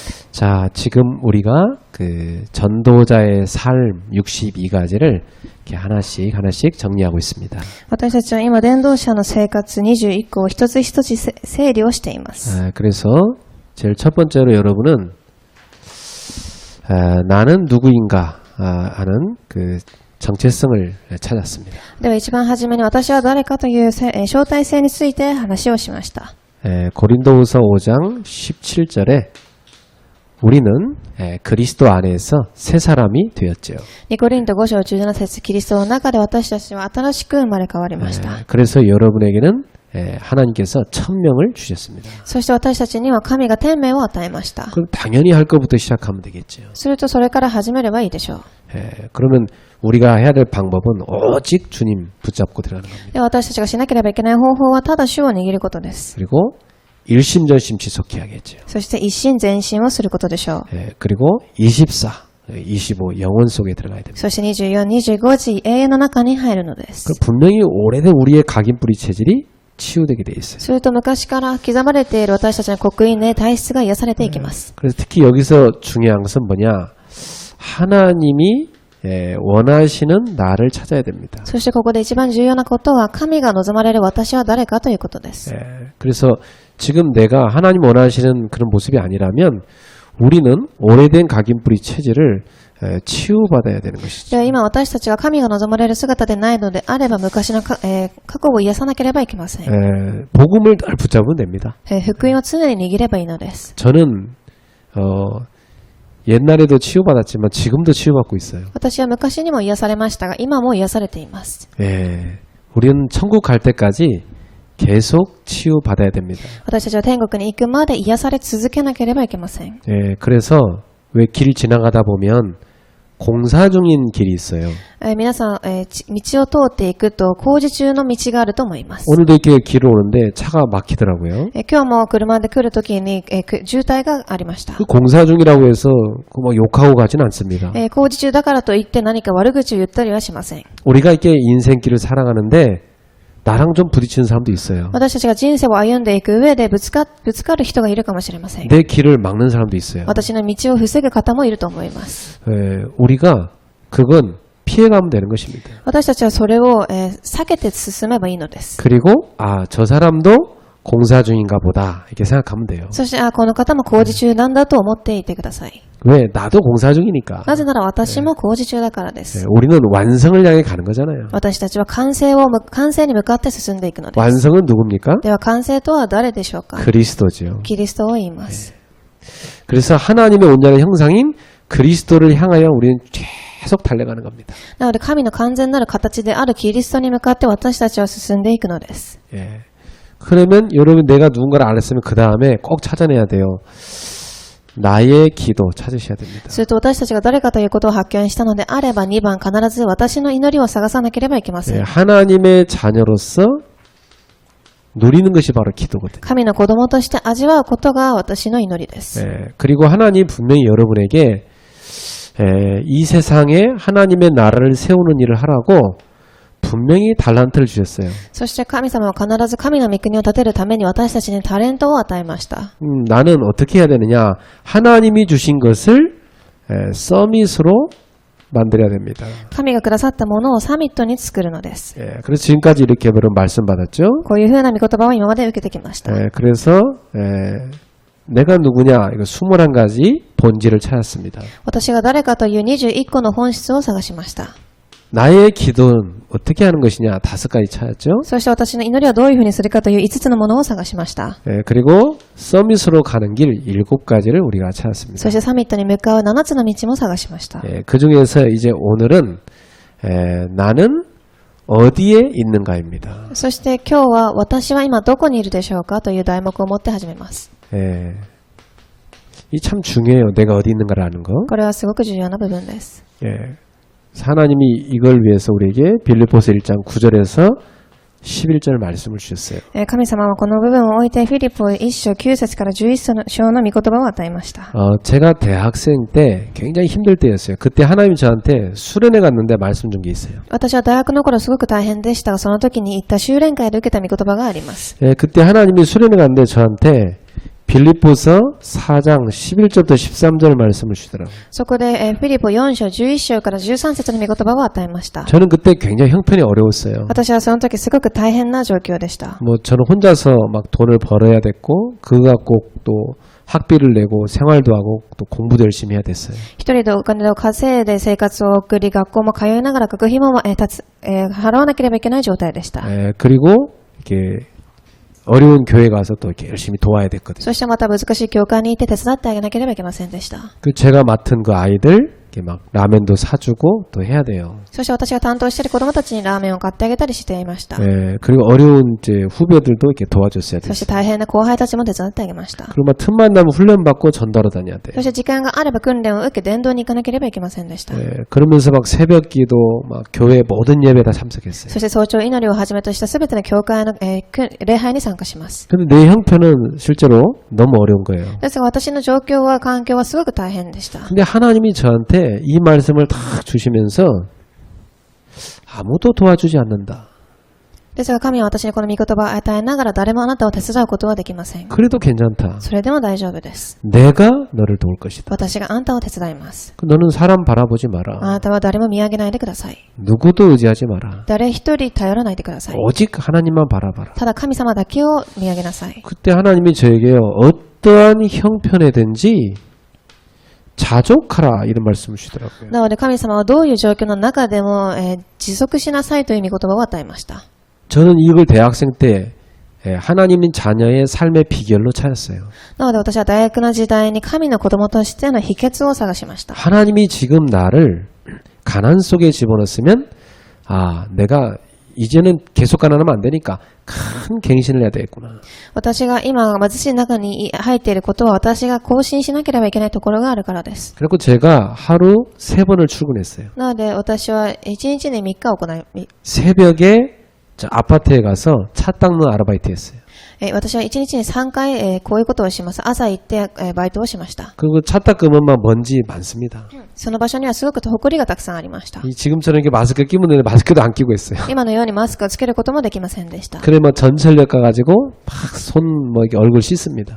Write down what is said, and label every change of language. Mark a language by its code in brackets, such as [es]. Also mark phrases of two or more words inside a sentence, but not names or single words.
[ko] 자, 지금 우리가 그 전도자의 삶 62가지를 이렇게 하나씩 정리하고 있습니다. [ja] 私たちは今伝道者の生活21個を一つ一つ整理をしています。 [ko] 그래서 제일 첫 번째로 여러분은 나는 누구인가 하는 그 정체성을 찾았습니다. [ja] では一番初めに私は誰かという招待制について話をしました。 [ko] 고린도후서 5장 17절에 우리는 그리스도 안에서 새 사람이 되었죠. [ja] 2 コリント5章17節キリストの中で私たちは新しく生まれ変わりました。 [ko] 그래서 여러분에게는 하나님께서 천명을 주셨습니다. [ja] そして私たちには神が天命を与えました。 [ko] 그럼 당연히 할 것부터 시작하면 되겠죠. [ja] するとそれから始めればいいでしょう。 [ko] 그러면 우리가 해야 될 방법은 오직 주님 붙잡고 들어가는 겁니다. [ja] で私たちがしなければいけない方法はただ主を握ることです。 [ko] 그리고 일심전심 지속해야겠죠. [ja] そして一心前進をすることでしょう。 [ko] 그리고 24, 25 영혼 속에 들어가야 됩니다. [ja] そして24、25時永遠の中に入るのです。 [ko] 분명히 오래된 우리의 각인뿌리 체질이 치유되게 돼 있어요. [ja] すると昔から刻まれている私たちの刻印で体質が癒されていきます。 [ko] 그래서 특히 여기서 중요한 것은 뭐냐? 하나님이 원하시는 나를 찾아야 됩니다. [ja] そしてここで一番重要なことは神が望まれる私は誰かということです。 [ko] 그래서 지금 내가 하나님 원하시는 그런 모습이 아니라면 우리는 오래된 각인뿌리 체질을 치유받아야 되는 것이죠. [ja] では今私たちが神が望まれる姿でないのであれば昔の過去を癒さなければいけません。 [ko] 복음을 늘 붙잡으면 됩니다. [ja] 福音を常に握ればいいのです。 [ko] 저는 옛날에도 치유받았지만 지금도 치유받고 있어요. [ja] 私は昔にも癒されましたが今も癒されています。 [ko] 우리는 천국 갈 때까지 계속 치유받아야 됩니다. [ja] 私たちは天国に行くまで癒され続けなければいけません。 [ko] 그래서 왜 길 지나가다 보면 공사 중인 길이 있어요. [ja] 皆さん、道を通っていくと工事中の道があると思います。 [ko] 오늘도 이렇게 길을 오는데 차가 막히더라고요. [ja] 今日も車で来るときに、渋滞がありました。 [ko] 그 공사 중이라고 해서 막 욕하고 가진 않습니다. [ja] 工事中だからといって何か悪口を言ったりはしません。 [ko] 우리가 이렇게 인생길을 살아가는데 나랑 좀 부딪히는 사람도 있어요. [ja] 私たちが人生を歩んでいく上でぶつかる人がいるかもしれません。 [ko] 내 길을 막는 사람도 있어요. [ja] 私の道を防ぐ方もいると思います。 [ko] 우리가 그건 피해가면 되는 것입니다. [ja] 私たちはそれを、避けて進めばいいのです。 [ko] 그리고 저 사람도 공사 중인가 보다 이렇게 생각하면 돼요. [ja] そしてこの方も工事中なんだと思っていてください。 [ko] 왜? 나도 공사 중이니까. [ja] なぜなら私も工事中だからです。 [ko] 우리는 완성을 향해 가는 거잖아요. [ja] 私たちは完成に向かって進んでいくのです。 [ko] 완성은 누굽니까? [ja] では完成とは誰でしょうか？ [ko] 그리스도죠. [ja] キリストを言います。 [ko] 그래서 하나님의 온전한 형상인 그리스도를 향하여 우리는 계속 달려가는 겁니다. [ja] なので神の完全なる形であるキリストに向かって私たちは進んでいくのです。 [ko] 그러면 여러분 내가 누군가를 알았으면 그 다음에 꼭 찾아내야 돼요. 나의 기도 찾으셔야 됩니다. [ja] すると私たちが誰かということを発見したのであれば2番必ず私の祈りを探さなければいけません。 [ko] 하나님의 자녀로서 누리는 것이 바로 기도거든요. [ja] 神の子供として味わうことが私の祈りです。 [ko] 그리고 하나님 분명히 여러분에게 이 세상에 하나님의 나라를 세우는 일을 하라고 분명히 달란트를 주셨어요. [ja] そして神様は必ず神の御国を建てるために私たちにタレントを与えました。 [ko] 나는 어떻게 해야 되느냐? 하나님이 주신 것을 서밋으로 만들어야 됩니다. [ja] 神がくださったものをサミットに作るのです。 [ko] 그래서 지금까지 이렇게 여러분 말씀 받았죠? [ja] こういうふうな御言葉を今まで受けてきました。 [ko] 그래서 내가 누구냐? 이거 21가지 본질을 찾았습니다. [ja] 私が誰かという21個の本質を探しました。 [ko] 나의 기도는 어떻게 하는 것이냐? 5가지 찾았죠? [ja] そして私の祈りはどういうふうにするかという5つのものを探しました。 [ko] 그리고 서밋으로 가는 길 7가지를 우리가 찾았습니다. [ja] そしてサミットに向かう7つの道も探しました。 [ko] 그 중에서 이제 오늘은 나는 어디에 있는가입니다. [ja] そして今日は私は今どこにいるでしょうかという題目を持って始めます。 [ko] 이 참 중요해요. 내가 어디 있는가를 아는 거. [ja] これはすごく重要な部分です。 [ko] 하나님이 이걸 위해서 우리에게 빌립보서 1장 9절에서 11절 말씀을 주셨어요. [ja] 神様はこの部分を置いてフィリポ1章9節から11章の御言葉を与えました。 [ko] 제가 대학생 때 굉장히 힘들 때였어요. 그때 하나님이 저한테 수련회 갔는데 말씀 준 게 있어요. [ja] 私は大学の頃すごく大変でしたがその時に行った修練会で受けた御言葉があります。 [ko] 그때 하나님이 수련회 갔는데 저한테 빌립보서 4장 11절부터 13절 말씀을 주시더라고요. [ja] そこで、フィリポ4章11章から13節の御言葉を与えました。 [ko] 저는 그때 굉장히 형편이 어려웠어요. [ja] 私はその時すごく大変な状況でした。 [ko] 뭐 저는 혼자서 막 돈을 벌어야 됐고 그거 갖고 또 학비를 내고 생활도 하고 또 공부도 열심히 해야 됐어요. [ja] 一人でお金を稼いで生活を送り、学校も通いながら学費も払わなければいけない状態でした。 [ko] 그리고 이렇게 어려운 교회 가서 또 이렇게 열심히 도와야 됐거든요. [ja] そしてまた難しい教会に行って手伝ってあげなければいけませんでした。 [ko] 그 제가 맡은 그 아이들 이렇게 막 라면도 사주고 또 해야 돼요. [ja] そして私が担当している子供たちにラーメンを買ってあげたりしていました。 [ko] 그리고 어려운 이제 후배들도 이렇게 도와줬어야 [ja] そして [ko] 됐어요. [ja] 大変な後輩たちも手伝ってあげました。 [ko] 그리고 막 틈만 나면 훈련 받고 전도하러 다녀야 돼요. [ja] そして時間があれば訓練を受け伝道に行かなければいけませんでした。 [ko] 그러면서 막 새벽기도 막 교회 모든 예배 다 참석했어요. [ja] そして早朝祈りをはじめとしたすべての教会の、礼拝に参加します。 [ko] 근데 내 형편은 실제로 너무 어려운 거예요. [ja] ですが私の状況は環境はすごく大変でした。 [ko] 근데 하나님이 저한테 이 말씀을 다 주시면서 아무도 도와주지 않는다. [ja] ですが神は私にこの御言葉を与えながら誰もあなたを手伝うことはできません。 [ko] 그래도 괜찮다. [ja] それでも大丈夫です。 [ko] 내가 너를 도울 것이다. [ja] 私があんたを手伝います。 [ko] 너는 사람 바라보지 [ja] あ [ko] 마라. [ja] なたは誰も見上げないでください。 [ko] 누구도 의지하지 마라. [ja] 誰一人頼らないでください。 [ko] 오직 하나님만 바라봐라. [ja] ただ神様だけを見上げなさい。 [ko] 그때 하나님이 저에게요, 어떠한 형편에든지 자족하라 이런 말씀을 주시더라고요. [ja] なので神様はどういう状況の中でも、持続しなさいという御言葉を与えました。 [ko] 저는 이걸 대학생 때 하나님인 자녀의 삶의 비결로 찾았어요. [ja] なので私は大学の時代に神の子供としての秘訣を探しました。 [ko] 하나님이 지금 나를 가난 속에 집어넣었으면 내가 이제는 계속 가난하면 안 되니까 큰 갱신을 해야 되겠구나. [ja] 私が今貧しい中に入っていることは私が更新しなければいけないところがあるからです。 [ko] 그리고 제가 하루 3번을 출근했어요. [ja] なので私は1日に3日行い、 [ko] 새벽에 저 아파트에 가서 차 닦는 아르바이트 했어요. [ja] 私は1日に3回、こういうことをします。朝行って、バイトをしました。 [ko] 그리고 차 닦으면 막 먼지 많습니다. [ja] その場所にはすごく埃がたくさんありました。 [ko] 지금처럼 이렇게 마스크 끼면 되는데 마스크도 안 끼고 했어요. [ja] 今のようにマスクをつけることもできませんでした。 [ko] 그래 뭐 전철역 가가지고 막 손 뭐 이렇게 얼굴 씻습니다.